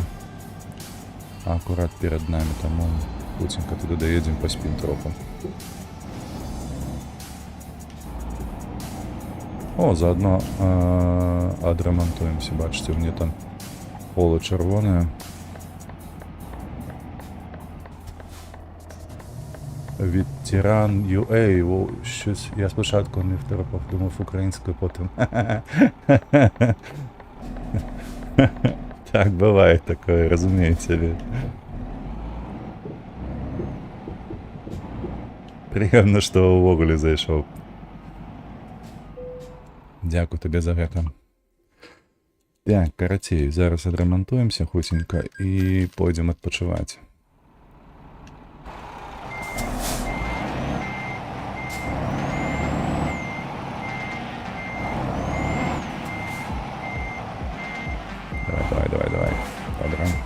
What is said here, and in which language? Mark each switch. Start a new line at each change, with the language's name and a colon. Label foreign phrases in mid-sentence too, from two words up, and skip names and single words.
Belarusian: Акурат перад намі, таму хуценька туды даедзем, паспім троху. О, заодно адрамантуемся, бачыце, мне там поле чырвонае.
Ukrainian: Ветеран UA, щось, я спочатку не второпав, думав українською, потім. Так,
Russian: бывает такое, разумеете.
Ukrainian: Приємно, що увогуле зайшов. Дякую тобі за гэта.
Belarusian: Так, карацей, зараз адрамантуемся хутенька і пойдзем адпачываць. Давай. Добра.